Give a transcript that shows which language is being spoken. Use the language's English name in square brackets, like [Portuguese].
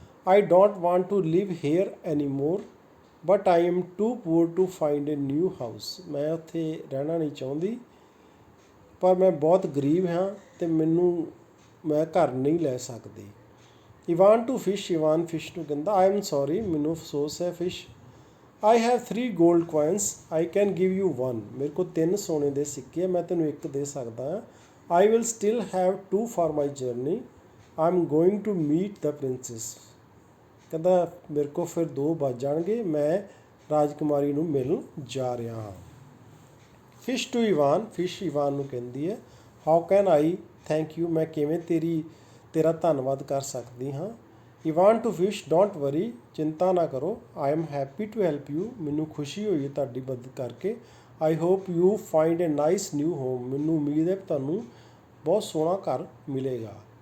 [English] I don't want to live here any more, but I am too poor to find a new house, [Punjabi] ਮੈਂ ਉੱਥੇ ਰਹਿਣਾ ਨਹੀਂ ਚਾਹੁੰਦੀ, ਪਰ ਮੈਂ ਬਹੁਤ ਗਰੀਬ ਹਾਂ ਅਤੇ ਮੈਂ ਘਰ ਨਹੀਂ ਲੈ ਸਕਦੀ। [English] Ivan to fish, [Punjabi] Ivan fish ਨੂੰ ਕਹਿੰਦਾ, [English] I am sorry, [Punjabi] ਮੈਨੂੰ ਅਫਸੋਸ ਹੈ fish. [English] I have 3 gold coins, I can give you 1, [Punjabi] ਮੇਰੇ ਕੋਲ 3 ਸੋਨੇ ਦੇ ਸਿੱਕੇ, ਮੈਂ ਤੈਨੂੰ ਇੱਕ ਦੇ ਸਕਦਾ ਹਾਂ। [English] I will still have 2 for my journey, I am going to meet the princess, [Punjabi] ਕਹਿੰਦਾ ਮੇਰੇ ਕੋਲ ਫਿਰ 2 ਬਚ ਜਾਣਗੇ, ਮੈਂ ਰਾਜਕੁਮਾਰੀ ਨੂੰ ਮਿਲਣ ਜਾ ਰਿਹਾ ਹਾਂ। [English] fish to Ivan, [Punjabi] fish Ivan ਨੂੰ ਕਹਿੰਦੀ ਹੈ, [English] how can I thank you, [Punjabi] ਮੈਂ ਕਿਵੇਂ ਤੇਰਾ ਧੰਨਵਾਦ ਕਰ ਸਕਦੀ ਹਾਂ। [English] Ivan to fish, don't worry, [Punjabi] ਚਿੰਤਾ ਨਾ ਕਰੋ, [English] I am happy to help you, [Punjabi] ਮੈਨੂੰ ਖੁਸ਼ੀ ਹੋਈ ਹੈ ਤੁਹਾਡੀ ਮਦਦ ਕਰਕੇ। [English] I hope you find a nice new home, [Punjabi] ਮੈਨੂੰ ਉਮੀਦ ਹੈ ਤੁਹਾਨੂੰ ਬਹੁਤ ਸੋਹਣਾ ਘਰ ਮਿਲੇਗਾ।